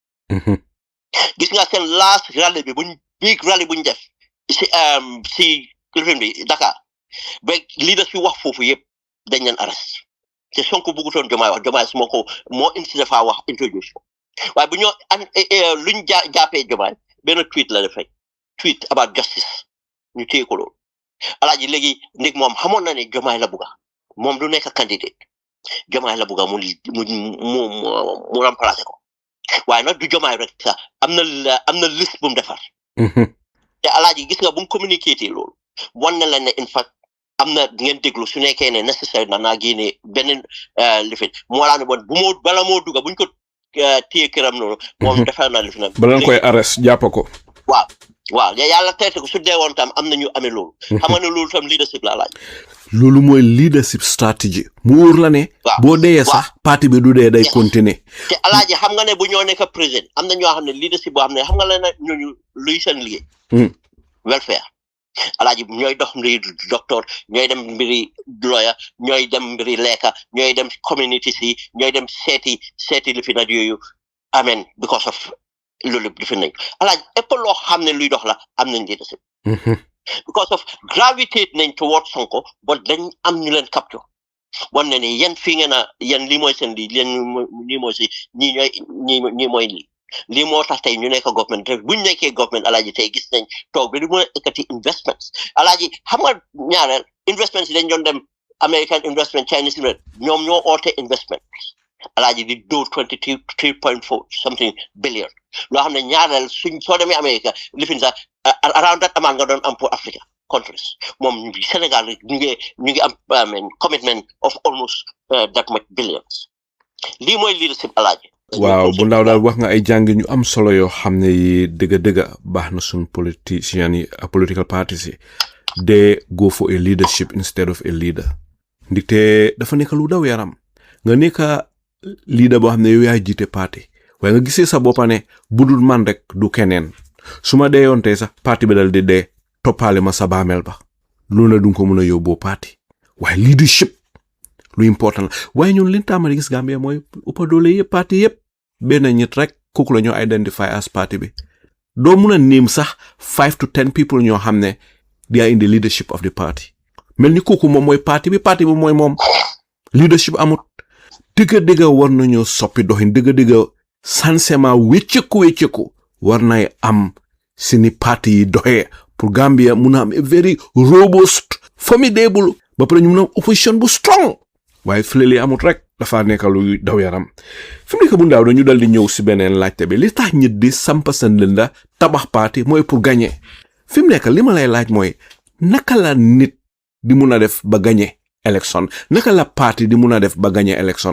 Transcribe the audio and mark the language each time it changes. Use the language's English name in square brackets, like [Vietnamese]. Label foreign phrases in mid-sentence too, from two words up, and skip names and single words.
[Wolof] gis nga seen [English] last rally [Wolof] bi [English] big rally [Wolof] buñ def si lifin bi Dakar ba leaders fi wax foofu yëpp dañ leen arrest te Sonko bëggutoon Jomaay wax Jomaay su ma ko moo insisté faa wax introduce waaye bu ñoo luñ jàppee Jomaay benn tweet la def rek [English] tweet about justice [Wolof] ñu téye ko loolu alaaji léegi ndig moom xamoon na ne Jomaay la bugga moom du nekk candidate Jomaay la bugga mu remplacer ko waaye nag du Jomaay rek sax am na liste bu mu defar te alaaji gis nga bu mu communiqué loolu wan na la ne [English] in fact [Wolof] am na ngeen déglu su nekkee ne nécessaire na naa génne beneen lifin moo laa ne bon bala moo dugga buñ ko téye këram noonu moom defar naa lifin bala nga koy arrest jàpp ko waaw yàlla teete ko su dee woon tam am na ñu amee loolu xam nga ne loolu tam leadership la laaj loolu mooy [English] leadership strategy [Wolof] mu wóor la ne boo dee sax parti bi du dee day continuer te alaaji xam nga ne bu ñoo nekk président am na ñoo xam ne leadership boo xam ne xam nga la ne ñooñu luy seen liggéey welfare alaaji ñooy dox mbiri docteur ñooy dem mbiri lawyer ñooy dem mbiri lekka ñooy dem community si ñooy dem seeti li fi nag yooyu amen [English] because of [Wolof] loolu li fi nañ alaaji ëpp loo xam ne luy dox la am nañ leadership [English] because of gravitate [Wolof] nañ [English] towards Sonko but [Wolof] dañ am ñu leen capture wan ne ni yéen fii ngeen a yéen lii mooy seen lii lii mooy si ñii mooy lii moo tax tey ñu nekk government te buñ nekkee government alaaji tey gis nañ toog bi di mën a ekkati investments alaaji xam nga ñaareel investments yi dañ doon dem [English] American investment Chinese investment [Wolof] ñoom ñoo oote investment alaaji di do [English] 23.4 something billion [Wolof] loo xam ne ñaareel suñ soo demee America lifin sax [English] around that amount [Wolof] nga doon am pour [English] Africa countries [Wolof] moom Senegal ñu ngi am [English] commitment of almost that much billions [Wolof] lii mooy leadership alaaji. waaw bu ndaw daal wax nga ay jàng ñu am solo yoo xam ne yi dëgg baax na suñ politiciens yi ak [English] political parties [Wolof] yi [English] they go for a leadership instead of a leader [Wolof] ndikte dafa nekk lu daw yaram nga nekk leader boo xam ne yow yaa jiite parti waaye nga gisee sa boppa ne budul man rek du keneen su ma dee yoon tey sax parti bi dal di dee toppaale ma sa baamel ba loolu na du ko mën a yóbboo parti waaye leadership lu important la waaye ñun liñ tàmmali gis Gambia mooy uppa doole yëpp parti yëpp benn nit rek kooku la ñoo [English] identify as [Wolof] parti bi doo mun a name sax 5 to 10 people ñoo xam ne [English] they are in the leadership of the party [Wolof] mel ni kooku moom mooy parti bi mooy moom leadership amut dëgg war nañoo soppi doxin dëgg sansement wécceku war nay am si ni parti yi doxee pour Gambia mun a am [English] a very robust formidable [Wolof] ba pare ñu mun a am opposition bu strong waaye fële amut rek dafa nekk lu daw yaram fi mu nekk bu ndaw dañu dal di ñëw si beneen laajte bi li tax ñit di sampa seen lënda tabax parti mooy pour gagner fi mu nekk li ma lay laaj mooy naka la nit di mun a def ba gagner élection naka la parti di mun a def ba gagner élection.